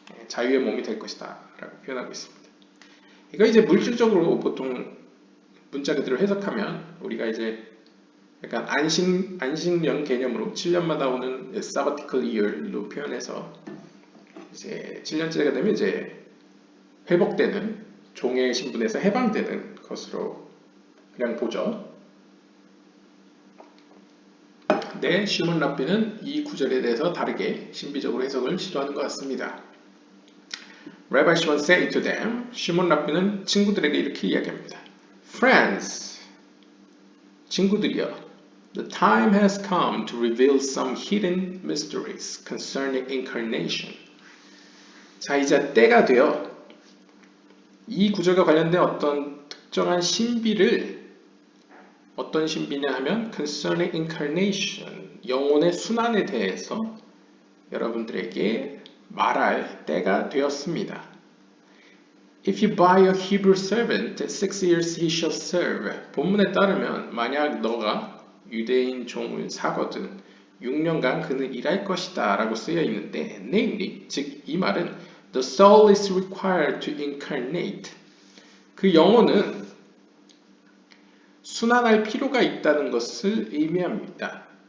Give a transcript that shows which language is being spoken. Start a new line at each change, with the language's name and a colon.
Korean: 자유의 몸이 될 것이다 라고 표현하고 있습니다. 이거 이제 물질적으로 보통 문자 그대로 해석하면 우리가 이제 약간 안식년 개념으로 7년마다 오는 sabbatical year로 표현해서 이제 7년째가 되면 이제 회복되는 종의 신분에서 해방되는 것으로 그냥 보죠. 네, 시몬 랍비는 이 구절에 대해서 다르게 신비적으로 해석을 시도하는 것 같습니다.
English: Rabbi Shimon said to them,
Korean: 시몬 랍비는 친구들에게 이렇게 이야기합니다.
English: Friends,
Korean: 친구들이여,
English: the time has come to reveal some hidden mysteries concerning incarnation.
Korean: 자, 이제 때가 되어 이 구절과 관련된 어떤 특정한 신비를 어떤 신비냐 하면
English: concerning incarnation,
Korean: 영혼의 순환에 대해서 여러분들에게 말할 때가 되었습니다.
English: If you buy a Hebrew servant, 6 years he shall serve.
Korean: 본문에 따르면 만약 너가 유대인 종을 사거든 6년간 그는 일할 것이다 라고 쓰여 있는데 namely, 즉 이 말은
English: the soul is required to incarnate.
Korean: 그 영혼은 순환할 필요가 있다는 것을 의미합니다.